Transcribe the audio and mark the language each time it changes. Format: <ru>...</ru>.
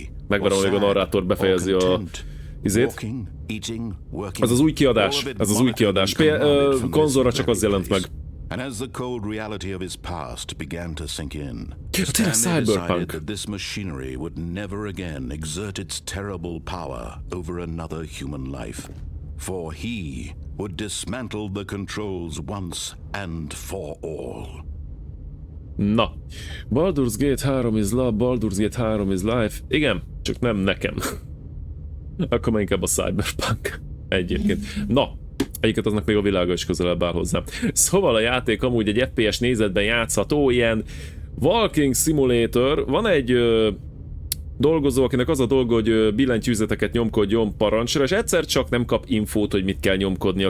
<hu>Megvárom, még a narrátor befejezi a... izét. Ez az új kiadás. Ez az új kiadás. Konzolra csak az jelent meg.</hu> <en>And as the cold reality of his past began to sink in, Stanley decided that this machinery would never again exert its terrible power over another human life. For he would dismantle the controls once and for all. Na, Baldur's Gate 3 is love, Baldur's Gate 3 is life.</en> <hu>Igen, csak nem nekem. Akkor már inkább a Cyberpunk. Egyébként. Na, egyiket aznak még a világa is közelebb áll hozzám. Szóval a játék amúgy egy FPS nézetben játszható, ilyen walking simulator. Van egy dolgozó, akinek az a dolga, hogy billentyűzeteket nyomkodjon parancsra, és egyszer csak nem kap infót, hogy mit kell nyomkodnia.</hu>